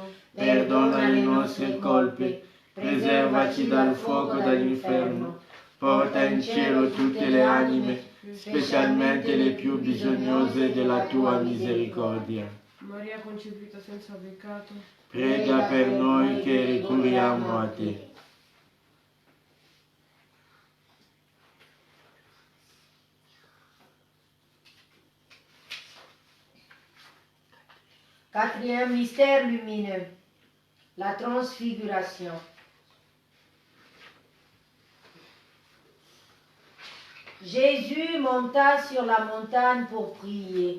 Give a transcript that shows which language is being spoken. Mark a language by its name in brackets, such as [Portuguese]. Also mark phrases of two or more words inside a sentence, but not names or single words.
[Italian] Perdona le nostre colpe, preservaci dal fuoco dell'inferno, porta in cielo tutte le anime, specialmente le più bisognose della tua misericordia. Maria concepita senza peccato, Prega per noi che ricorriamo a te. [French] Quatrième mystère lumineux, la transfiguration. Jésus monta sur la montagne pour prier.